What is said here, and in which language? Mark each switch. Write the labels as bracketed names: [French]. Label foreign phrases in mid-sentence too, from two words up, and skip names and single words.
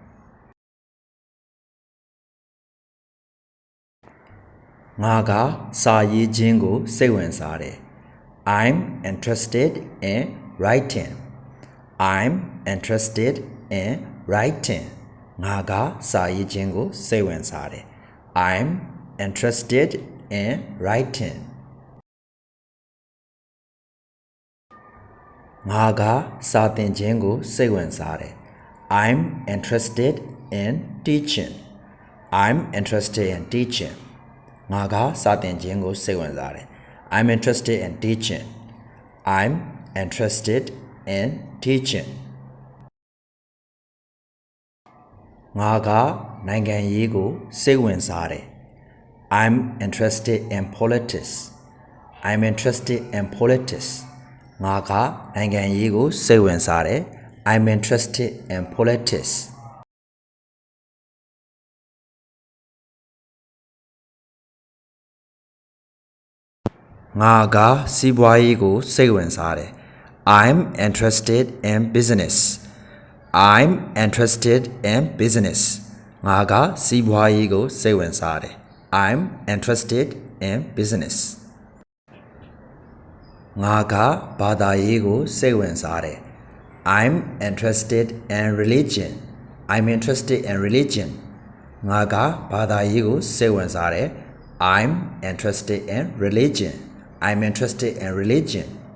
[Burmese] ငါကစာရေးခြင်းကိုစိတ်ဝင်စားတယ် [English] I'm interested in writing I'm interested in writing [Burmese] ငါကစာရေးခြင်းကိုစိတ်ဝင်စားတယ် [English] I'm interested in writing [Burmese] ငါကစာသင်ခြင်းကိုစိတ်ဝင်စားတယ် [English] I'm interested in teaching I'm interested in teaching [Burmese] ငါကစာသင်ခြင်းကိုစိတ်ဝင်စားတယ် [English] I'm interested in teaching I'm interested in teaching [Burmese] ငါကနိုင်ငံရေးကိုစိတ်ဝင်စားတယ် [English] I'm interested in politics I'm interested in politics [Burmese] ငါကနိုင်ငံရေးကိုစိတ်ဝင်စားတယ် [English] I'm interested in politics [Burmese] ငါကစီးပွားရေးကိုစိတ်ဝင်စားတယ် [English] I'm interested in business I'm interested in business [Burmese] ငါကစီးပွားရေးကိုစိတ်ဝင်စားတယ် [English] I'm interested in business [Burmese] ငါကဘာသာရေးကိုစိတ်ဝင်စားတယ် [English] I'm interested in religion I'm interested in religion [Burmese] ငါကဘာသာရေးကိုစိတ်ဝင်စားတယ် [English] I'm interested in religion I'm interested in religion